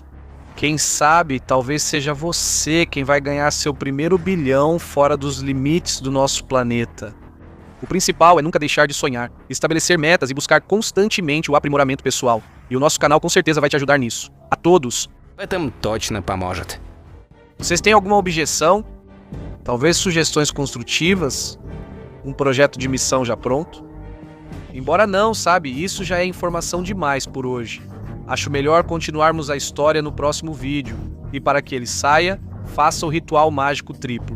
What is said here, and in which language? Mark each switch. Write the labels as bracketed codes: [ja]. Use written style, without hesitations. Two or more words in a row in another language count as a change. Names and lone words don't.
[pt] Quem sabe, talvez seja você quem vai ganhar seu primeiro bilhão fora dos limites do nosso planeta. O principal é nunca deixar de sonhar, estabelecer metas e buscar constantemente o aprimoramento pessoal. E o nosso canal com certeza vai te ajudar nisso. A todos! [ru] В этом точно поможет. [pt] Vocês têm alguma objeção? Talvez sugestões construtivas? Um projeto de missão já pronto? Embora não, sabe, isso já é informação demais por hoje. Acho melhor continuarmos a história no próximo vídeo. E para que ele saia, faça o ritual mágico triplo.